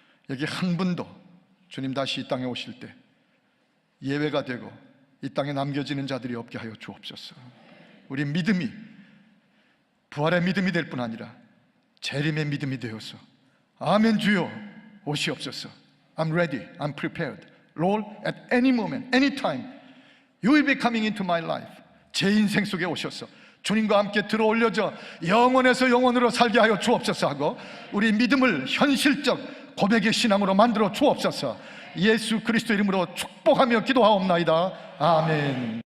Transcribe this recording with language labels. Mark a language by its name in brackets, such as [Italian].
[Korean] 여기 한 분도 주님 다시 이 땅에 오실 때 예외가 되고 이 땅에 남겨지는 자들이 없게 하여 주옵소서. 우리 믿음이 부활의 믿음이 될 뿐 아니라 재림의 믿음이 되어서 아멘 주여 오시옵소서. [English] I'm ready, I'm prepared. Lord, at any moment, any time, you will be coming into my life. [Korean] 제 인생 속에 오셔서 주님과 함께 들어올려져 영원에서 영원으로 살게 하여 주옵소서 하고 우리 믿음을 현실적 고백의 신앙으로 만들어 주옵소서. 예수 그리스도 이름으로 축복하며 기도하옵나이다. 아멘.